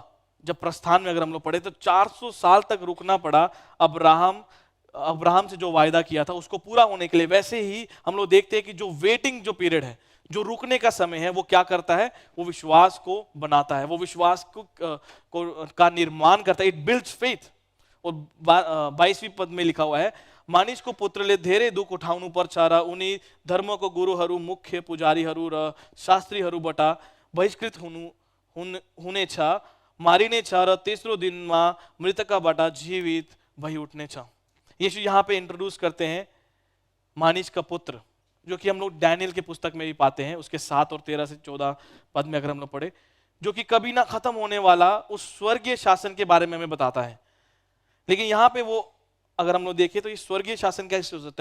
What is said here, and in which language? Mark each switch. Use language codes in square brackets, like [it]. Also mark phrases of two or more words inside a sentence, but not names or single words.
[hi] जब प्रस्थान में अगर हम लोग पढ़े तो 400 साल तक रुकना पड़ा अब्राहम से जो वायदा किया था उसको पूरा होने के लिए। वैसे ही हम लोग देखते हैं कि जो वेटिंग जो पीरियड है, जो रुकने का समय है, वो क्या करता है, वो विश्वास को बनाता है, वो विश्वास का निर्माण करता है। [en] it builds faith. [hi] और 22वीं पद में लिखा हुआ है, [ne] मानिसको पुत्रले धेरै दुःख उठाउनु पर्छ र उनी धर्मको गुरुहरू, मुख्य पुजारीहरू र शास्त्रीहरूबाट बहिष्कृत हुनेछ, मारिनेछ र तेस्रो दिनमा मृतकबाट जीवित भई उठनेछ। [hi] यीशु यहाँ पे इंट्रोड्यूस करते हैं मानिस का पुत्र, जो कि हम लोग डैनियल के पुस्तक में भी पाते हैं, उसके 7 और 13 से 14 पद में अगर हम लोग पढ़े, जो कि कभी ना खत्म होने वाला उस स्वर्गीय शासन के बारे में हमें बताता है। लेकिन यहाँ पे वो अगर हम लोग देखें तो ये स्वर्गीय शासन कैसे हो सकता है?